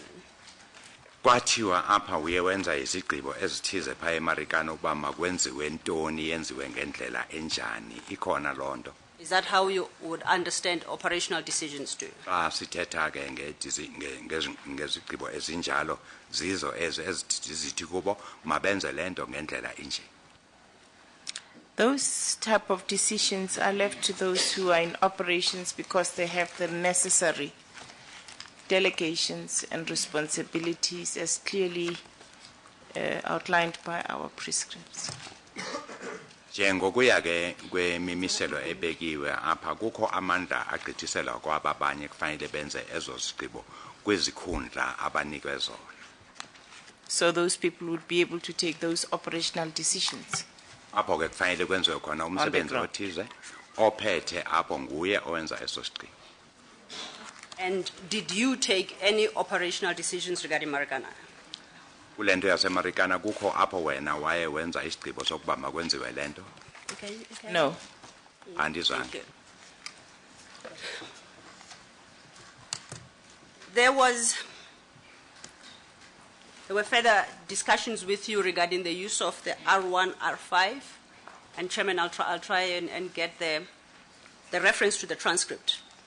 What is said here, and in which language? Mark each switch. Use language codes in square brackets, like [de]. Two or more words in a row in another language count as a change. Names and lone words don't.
[xh] Kwathiwa apha uye wenza izigqibo ezithize pha eMarikana ukuba makwenziwe ntoni yenziwe ngendlela enjani ikhona lonto. [en] Is that how you would understand operational decisions too? [xh] Sithetha ke ngezigqibo ezinjalo zizo ezithi kubo mabenze lento ngendlela enje. [en] Those type of decisions are left to those who are in operations because they have the necessary delegations and responsibilities as clearly outlined by our prescripts. [xh] Njengokuya ke kwemimiselo ebekiwe apha kukho amandla agqithisela kwababanye kufanele benze ezo zigqibo kwizikhundla abanikwe zona. [en] So those people would be able to take those operational decisions. [xh] Apho ke kufanele kwenziwe khona umsebenzi othize ophethe apho nguye owenza eso sigqibo. [en] And did you take any operational decisions regarding Marikana? [xh] Kule nto yasemarikana kukho apho wena waye wenza isigqibo sokuba makwenziwe le nto? [en] Okay. No. [xh] Andizange. [en] There were further discussions with you regarding the use of the R1, R5, and Chairman, I'll try and get the reference to the transcript.